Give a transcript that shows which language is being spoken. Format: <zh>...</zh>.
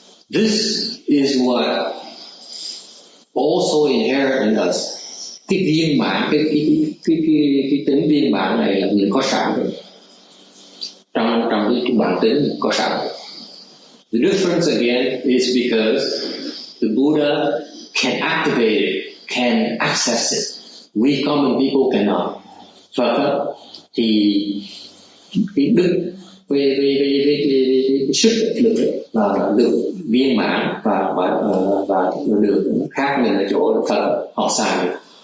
<en>This is what also inherent in us.</en> <vi>Cái viên mãn, cái tính viên mãn này là mình có sẵn rồi. Trong cái bản tính có sẵn rồi.</vi> <en>The difference again is because the Buddha can activate it, can access it. We common people cannot.</en> <vi>Phật thì cái đức về cái sức lực là được viên mãn và được khác mình ở chỗ Phật họ xài được.</vi>